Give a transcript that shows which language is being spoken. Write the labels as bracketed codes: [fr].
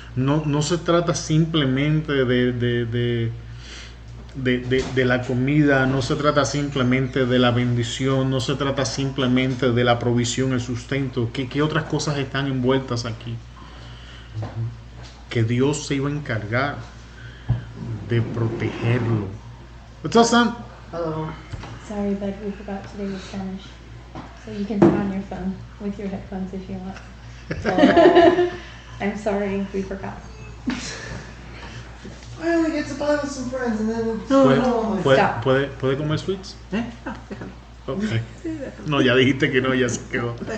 [es] No se trata simplemente de la comida, no se trata simplemente de la bendición, no se trata simplemente de la provisión, el sustento. ¿Qué otras cosas están envueltas aquí? Que Dios se iba a encargar de protegerlo. [en] What's up, son? Hello. Sorry, but we forgot today was Spanish. So you can turn on your phone with your headphones if you want. So, I'm sorry, we forgot. I only get to play with some friends and then [es] ¿Puede comer sweets? Déjalo. Okay. No, ya dijiste que no, ya se quedó.